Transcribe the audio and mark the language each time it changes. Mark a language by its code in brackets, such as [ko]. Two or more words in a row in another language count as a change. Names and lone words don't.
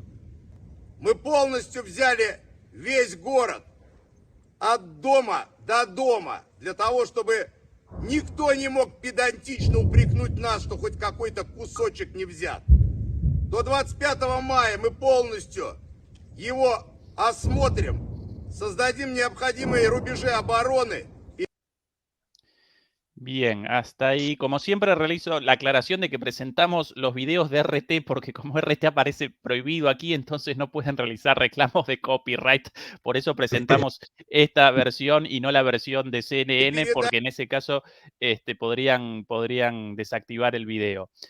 [ru] Мы полностью взяли весь город от дома до дома для того, чтобы никто не мог педантично упрекнуть нас, что хоть какой-то кусочек не взят. До 25 мая мы полностью его осмотрим, создадим необходимые рубежи обороны. [es] Bien, hasta ahí. Como siempre realizo la aclaración de que presentamos los videos de RT porque como RT aparece prohibido aquí, entonces no pueden realizar reclamos de copyright. Por eso presentamos esta versión y no la versión de CNN, porque en ese caso podrían desactivar el video.